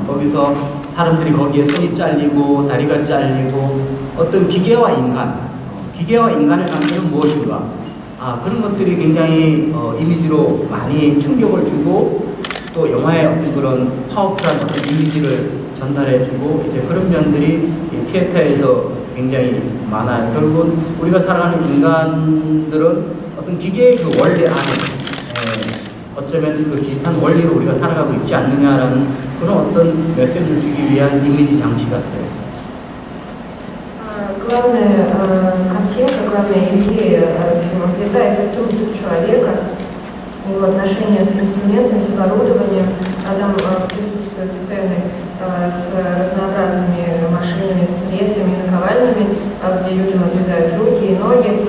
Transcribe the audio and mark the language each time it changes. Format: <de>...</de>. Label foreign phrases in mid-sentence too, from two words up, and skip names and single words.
<ko>거기서 사람들이 거기에 손이 잘리고 다리가 잘리고 어떤 기계와 인간의 관계는 무엇인가, 그런 것들이 굉장히 이미지로 많이 충격을 주고 또 영화의 어떤 그런 파워풀한 어떤 이미지를 전달해주고 이제 그런 면들이 이 피에타에서 굉장히 많아요. 결국은 우리가 살아가는 인간들은 어떤 기계의 그 원리 안에 어쩌면 그 비슷한 원리로 우리가 살아가고 있지 않느냐라는 그런 어떤 메시지를 주기 위한 이미지 장치 같아요.</ko> <ru>Главная картинка, главная идея фильма «Пята» — это труд человека, его отношения с инструментами, с оборудованием. Там присутствуют сцены с разнообразными машинами, с прессами, наковальнями, где людям отрезают руки и ноги.</ru>